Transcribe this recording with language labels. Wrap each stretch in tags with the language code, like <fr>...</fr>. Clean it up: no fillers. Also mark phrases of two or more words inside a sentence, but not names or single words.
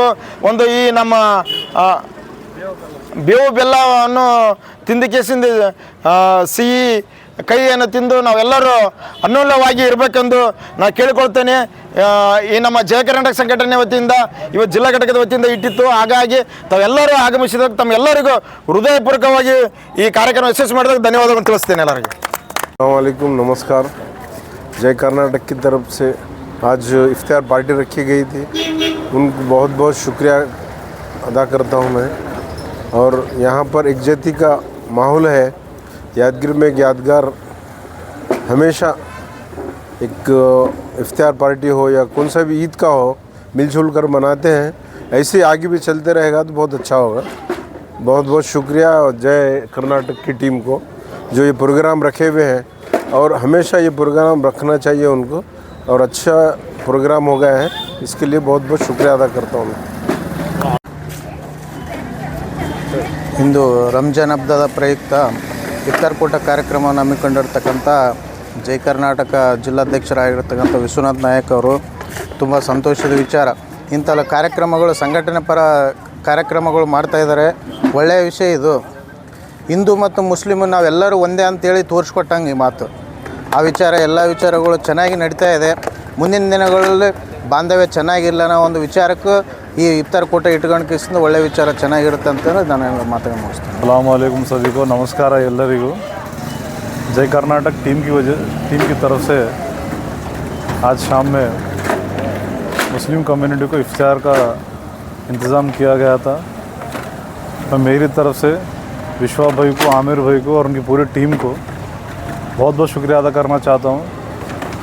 <kn>ಒಂದು ಈ ನಮ್ಮ ಬೇವು ಬೆಲ್ಲವನ್ನು ತಿಂದು ಕೇಸಿಂದ ಸಿಹಿ ಕೈಯನ್ನು ತಿಂದು ನಾವೆಲ್ಲರೂ ಅನ್ಯೋನ್ಯವಾಗಿ ಇರಬೇಕೆಂದು ನಾನು ಕೇಳಿಕೊಳ್ತೇನೆ. ಈ ನಮ್ಮ ಜಯ ಕರ್ನಾಟಕ ಸಂಘಟನೆ ವತಿಯಿಂದ ಇವತ್ತು ಜಿಲ್ಲಾ ಘಟಕದ ವತಿಯಿಂದ ಇಟ್ಟಿತ್ತು. ಹಾಗಾಗಿ ತಾವೆಲ್ಲರೂ ಆಗಮಿಸಿದಾಗ ತಮ್ಮೆಲ್ಲರಿಗೂ ಹೃದಯಪೂರ್ವಕವಾಗಿ ಈ ಕಾರ್ಯಕ್ರಮ ಯಶಸ್ವಿ ಮಾಡಿದಾಗ ಧನ್ಯವಾದಗಳು ತಿಳಿಸ್ತೇನೆ ಎಲ್ಲರಿಗೂ.</kn> <hi>अस्सलामुअलैकुम, नमस्कार। जय कर्नाटक की तरफ से आज इफ्तार पार्टी रखी गई थी, उनको बहुत बहुत शुक्रिया अदा करता हूँ मैं। और यहाँ पर एकजुटता का माहौल है। यादगिरी में एक यादगार हमेशा एक इफ्तार पार्टी हो या कौन सा भी ईद का हो, मिलजुल कर मनाते हैं। ऐसे आगे भी चलते रहेगा तो बहुत अच्छा होगा। बहुत बहुत शुक्रिया जय कर्नाटक की टीम को जो ये प्रोग्राम रखे हुए हैं, और हमेशा ये प्रोग्राम रखना चाहिए उनको, और अच्छा प्रोग्राम हो गया है, इसके लिए बहुत बहुत शुक्रिया अदा करता हूँ मैं।</hi> <kn>ಇಂದು ರಂಜಾನ್ ಹಬ್ಬದ ಪ್ರಯುಕ್ತ ಇಫ್ತಾರ್ ಕೂಟ ಕಾರ್ಯಕ್ರಮವನ್ನು ಹಮ್ಮಿಕೊಂಡಿರ್ತಕ್ಕಂಥ ಜಯ ಕರ್ನಾಟಕ ಜಿಲ್ಲಾಧ್ಯಕ್ಷರಾಗಿರ್ತಕ್ಕಂಥ ವಿಶ್ವನಾಥ್ ನಾಯಕ್ ಅವರು ತುಂಬ ಸಂತೋಷದ ವಿಚಾರ. ಇಂಥ ಕಾರ್ಯಕ್ರಮಗಳು ಸಂಘಟನೆ ಪರ ಕಾರ್ಯಕ್ರಮಗಳು ಮಾಡ್ತಾಯಿದ್ದಾರೆ. ಒಳ್ಳೆಯ ವಿಷಯ ಇದು. ಹಿಂದೂ ಮತ್ತು ಮುಸ್ಲಿಮು ನಾವೆಲ್ಲರೂ ಒಂದೇ ಅಂತೇಳಿ ತೋರಿಸ್ಕೊಟ್ಟಂಗೆ ಈ ಮಾತು. ಆ ವಿಚಾರ ಎಲ್ಲ ವಿಚಾರಗಳು ಚೆನ್ನಾಗಿ ನಡೀತಾ ಇದೆ. ಮುಂದಿನ ದಿನಗಳಲ್ಲಿ ಬಾಂಧವ್ಯ ಚೆನ್ನಾಗಿಲ್ಲ ಅನ್ನೋ ಒಂದು ವಿಚಾರಕ್ಕೂ ಈ ಇಫ್ತಾರ್ ಕೂಟ ಇಟ್ಕೊಂಡು ಕಿಸಿಂದ ಒಳ್ಳೆ ವಿಚಾರ ಚೆನ್ನಾಗಿರುತ್ತೆ ಅಂತ ನಾನು ಮಾತನ್ನು ಮುಗಿಸ್ತೇನೆ.</kn> <ar>السلام عليكم</ar> <hi>सभी को नमस्कार ಎಲ್ಲರಿಗೂ. जय कर्नाटक टीम की तरफ से आज शाम में</hi> <en>Muslim community</en> <hi>को इफ्तार का इंतज़ाम किया गया था। मैं मेरी तरफ से विश्वा भाई को, आमिर भाई को और उनकी पूरी टीम को बहुत बहुत शुक्रिया अदा करना चाहता हूँ।</hi>